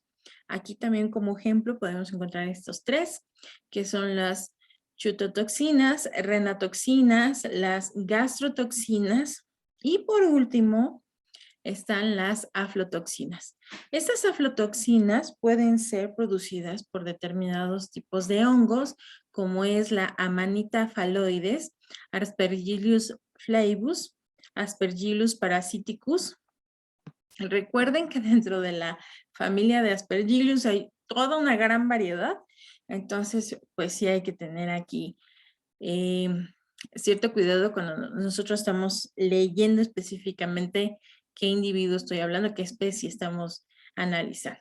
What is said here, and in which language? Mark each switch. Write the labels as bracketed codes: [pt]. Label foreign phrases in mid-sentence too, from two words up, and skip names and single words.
[es] Aquí también como ejemplo podemos encontrar estos tres, que son las chutotoxinas, renatoxinas, las gastrotoxinas y por último están las aflotoxinas. Estas aflotoxinas pueden ser producidas por determinados tipos de hongos, como es la Amanita phalloides, Aspergillus flavus, Aspergillus parasiticus. Recuerden que dentro de la familia de Aspergillus hay toda una gran variedad, entonces pues sí hay que tener aquí cierto cuidado cuando nosotros estamos leyendo específicamente qué individuo estoy hablando, qué especie estamos analizando.